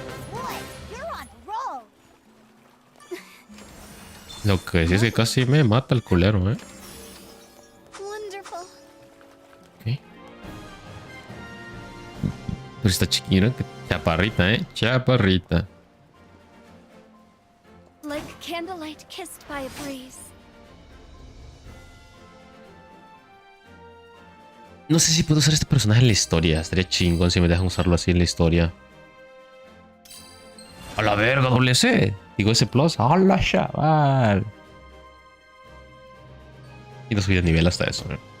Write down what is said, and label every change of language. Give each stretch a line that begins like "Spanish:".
English: Boy, you're on a roll.
Spanish: Lo que sí es que casi me mata el culero, ¿eh?
English: Wonderful. Ok.
Spanish: Pero está chiquita, que chaparrita, ¿eh? Chaparrita.
English: Like candlelight kissed by a breeze.
Spanish: No sé si puedo usar este personaje en la historia. Estaría chingón si me dejan usarlo así en la historia. A la verga, doble C. Digo ese plus. A la chaval. Y no subí de nivel hasta eso, ¿eh?